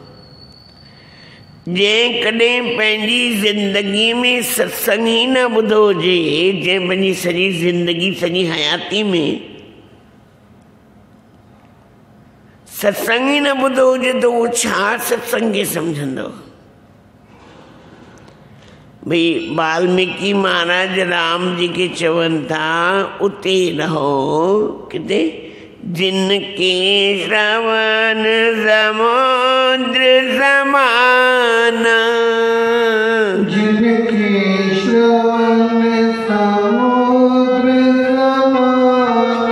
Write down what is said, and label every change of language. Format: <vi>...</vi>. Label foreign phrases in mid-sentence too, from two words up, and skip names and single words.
<sd>जंहिं कॾहिं पंहिंजी ज़िंदगीअ में सत्संग ई न ॿुधो हुजे, जंहिं पंहिंजी सॼी ज़िंदगी सॼी हयाती में सत्संग ई न ॿुधो हुजे त उहो छा सत्संग खे सम्झंदो। भई वाल्मीकि महाराज राम जी के चवनि था उते रहो, किथे,</sd> <awa>जिनके श्रवण समुद्र समाना, जिनके श्रवण समुद्र समाना,</awa>